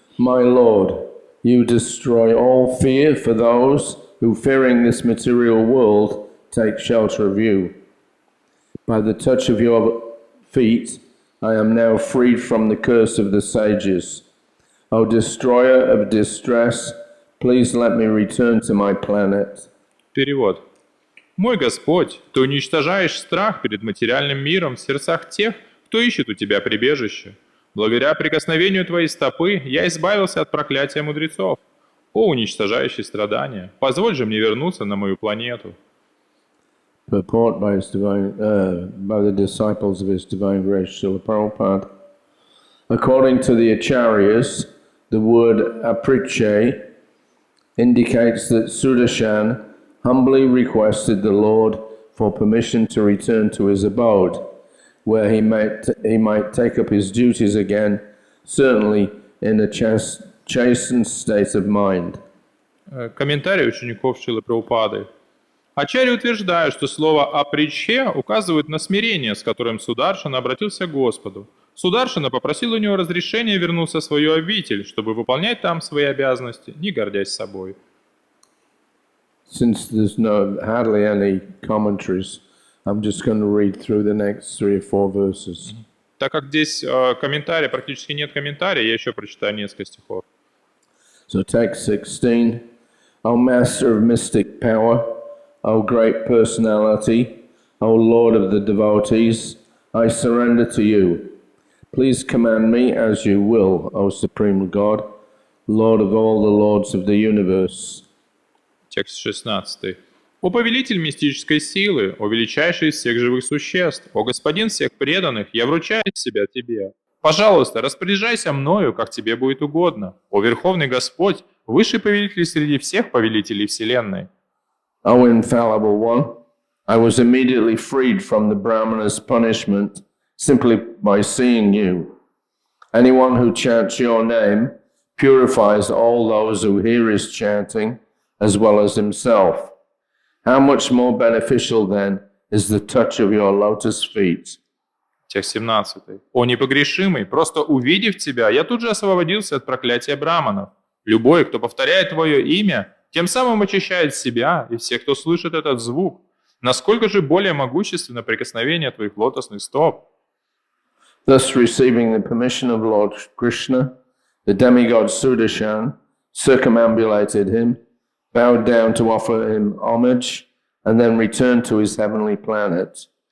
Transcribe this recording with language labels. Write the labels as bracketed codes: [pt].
[en] My Lord, you destroy all fear for those who, fearing this material world, take shelter of you. By the touch of your feet, I am now freed from the curse of the sages. O destroyer of distress, please let me return to my planet. [ru] Перевод. Мой Господь, ты уничтожаешь страх перед материальным миром в сердцах тех, кто ищет у тебя прибежище. Благодаря прикосновению твоей стопы я избавился от проклятия мудрецов. О, уничтожающий страдания, позволь же мне вернуться на мою планету. [en] Purport by the disciples of His Divine Grace, Srila Prabhupada. According to the Acharyas, the word apriche indicates that Sudarshan humbly requested the Lord for permission to return to his abode, where he might take up his duties again, certainly in a chastened state of mind. [ru] Комментарий учеников Шрилы Прабхупады. Ачарьи утверждают, что слово «апричхе» указывает на смирение, с которым Сударшана обратился к Господу. Сударшана попросил у него разрешения вернуться в свою обитель, чтобы выполнять там свои обязанности, не гордясь собой. [en] Since there's hardly any commentaries, I'm just going to read through the next 3 or 4 verses. [ru] Так как здесь комментария, практически нет комментария, я еще прочитаю несколько стихов. [en] So text 16. O Master of mystic power, O great personality, O Lord of the devotees, I surrender to you. Please command me as you will, O Supreme God, Lord of all the lords of the universe. [ru] Текст 16. «О повелитель мистической силы, о величайший из всех живых существ, о господин всех преданных, я вручаю себя тебе. Пожалуйста, распоряжайся мною, как тебе будет угодно. О Верховный Господь, высший повелитель среди всех повелителей Вселенной». [en] O infallible one, I was immediately freed from the Brahmana's punishment simply by seeing you. Anyone who chants your name purifies all those who hear his chanting, as well as himself. How much more beneficial, then, is the touch of your lotus feet? [ru] Текст 17. «О непогрешимый, просто увидев тебя, я тут же освободился от проклятия браманов. Любой, кто повторяет твое имя, тем самым очищает себя и всех, кто слышит этот звук. Насколько же более могущественно прикосновение твоих лотосных стоп». [en] Thus, receiving the permission of Lord Krishna, the demigod Sudarshan circumambulated him, bowed down to offer him homage, and then returned to his heavenly planet.